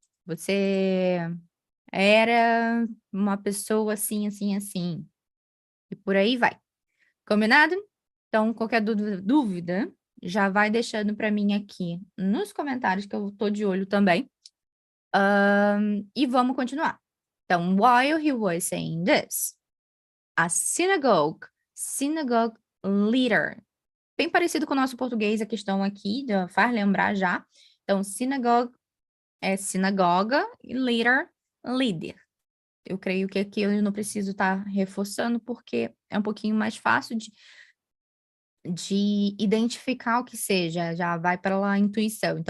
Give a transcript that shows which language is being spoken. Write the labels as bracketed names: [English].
[Portuguese] Você era uma pessoa assim, assim, assim, e por aí vai. Combinado? Então, qualquer dúvida, já vai deixando para mim aqui nos comentários, que eu tô de olho também. E vamos continuar. [English] Então, while he was saying this, a synagogue leader. [Portuguese] Bem parecido com o nosso português, a questão aqui, já faz lembrar já. Então, synagogue é sinagoga e leader, líder. Eu creio que aqui eu não preciso estar reforçando, porque é um pouquinho mais fácil de identificar o que seja, já vai pela intuição.